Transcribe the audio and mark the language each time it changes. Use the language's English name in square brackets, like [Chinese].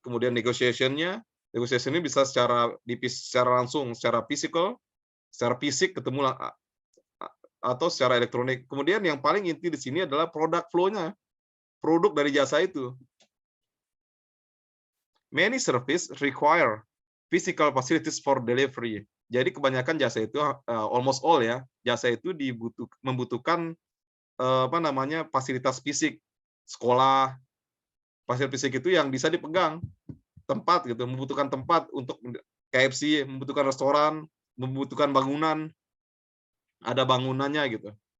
[Indonesian] Kemudian negotiation ini bisa secara langsung, secara fisik ketemu atau secara elektronik. Kemudian yang paling inti di sini adalah product flow-nya, produk dari jasa itu. [English] Many service require physical facilities for delivery. [Indonesian] Jadi kebanyakan jasa itu, [English] almost all [Indonesian] ya, jasa itu membutuhkan fasilitas fisik, sekolah, fasilitas fisik itu yang bisa dipegang, tempat gitu, membutuhkan tempat untuk KFC, membutuhkan restoran, membutuhkan bangunan, ada bangunannya gitu.